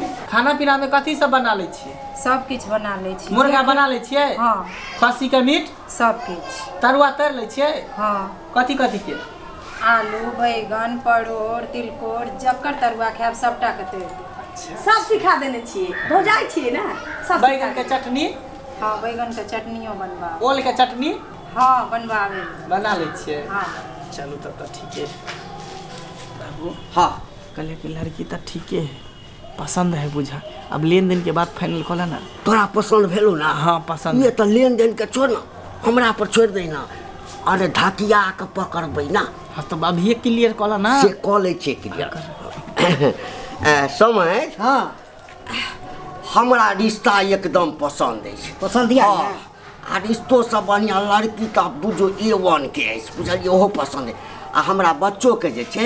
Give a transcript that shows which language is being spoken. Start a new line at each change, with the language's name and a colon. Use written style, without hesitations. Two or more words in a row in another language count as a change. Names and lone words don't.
Maithili: खाना पीना में कथी सब बना ले छियै? सब किछ बना ले छी। मुर्गा बना ले छियै? हाँ खस्सी के मीट? सब किछ। तरुआ तर ले छियै? हाँ कथी कथी के? आलू बैगन परोड़ तिलकोर जकर तरुआ खायब सबटा के तैर देब। सब सिखा देने छिए। भौजाई छिए ना। सब बैगन के चटनी? हाँ बैगन के चटनियो बनवा। ओल के चटनी? हाँ बनवावे। बना ले छियै? हाँ चलू तब तो ठीक है बाबू। हाँ कहले कि लड़की तो ठीक है पसंद है बुझा। अब लेन देन के बाद फाइनल कला ना। तोरा पसंद भेलो ना? हाँ पसंद। ये तो लेन देन के छोड़ ना हमरा पर छोड़ दे ना। अरे ढाकिया के पकड़बै ना। हाँ तो अभी क्लियर कला ना। से कऽ लै छै क्लियर। समझ? हाँ हमरा रिश्ता एकदम पसंद अछि। पसंद या हाँ आ रिश्तो सब बढ़िया लड़की तऽ बुझो A1 के अछि बुझलिए ओहो पसंद है। आ हमरा बच्चो के जे छै